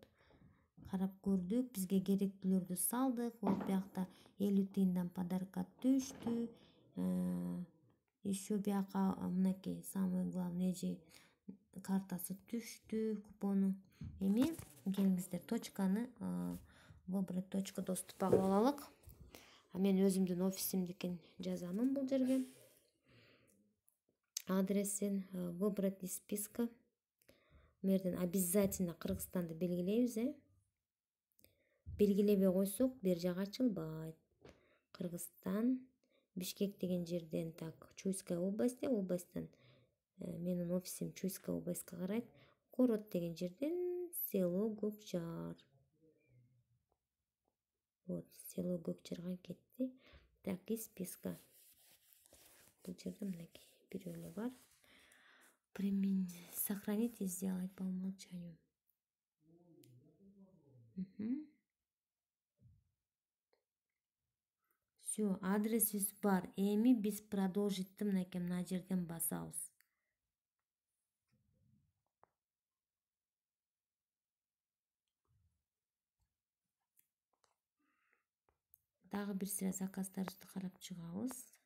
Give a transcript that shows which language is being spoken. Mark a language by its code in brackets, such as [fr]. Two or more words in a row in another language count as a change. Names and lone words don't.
[ky] Карап көрдүк, бизге керектүүлөрдү салдык. Вот биякта 50 тыйындан подаркка түштү. Еще бияка мынакей [ru] самый главный [ky] картасы түштү, купону. Эми келиңиздер, точканы [ru] выбрать точку доступа [ky] кылып алалык. Мен өзүмдүн офисимдикин жазамын бул жерге. [ru] Адресин выбрать из списка. [ky] Мерден обязательно Кыргызстанды белгилейбиз, белгилебей койсок бер жак ачылбайт. Кыргызстан, Бишкек деген жерден, так, Чуйская областтан, менин офисим Чуйская областька карайт. Корот деген жерден село Көкжар. Вот, село Көкжарга кетти. [ru] Так, из списка. [ky] Бул жерде мынакей бирөө эле бар. [ru] Сохранить и сделать по умолчанию. Все, [ky] адресибиз бар. Эми биз продолжитти мынакей мына жерден басабыз. Дагы бир сыра заказдарыбызды карап чыгабыз.